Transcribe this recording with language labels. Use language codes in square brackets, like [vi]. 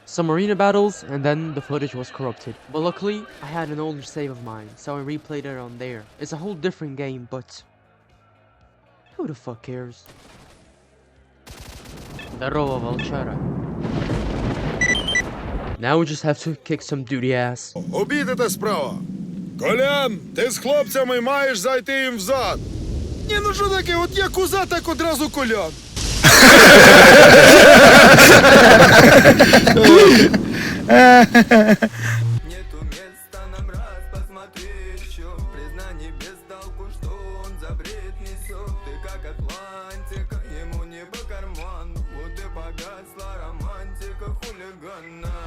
[en] Some arena battles, and then the footage was corrupted. But luckily, I had an older save of mine, so I replayed it on there. It's a whole different game, but who the fuck cares? [ru] Здорово, волчара. [en] Now we just have to kick some duty ass. [uk] Обійдете справа. Колян, ти з хлопцями маєш зайти їм взад. Ні, ну що таке, от як узад, так одразу колян. [ru] Нету места нам раз посмотри еще. Признание без толку, что он за бред несет. Ты как Атлантика, ему не по карману. Вот и погасла романтика хулигана.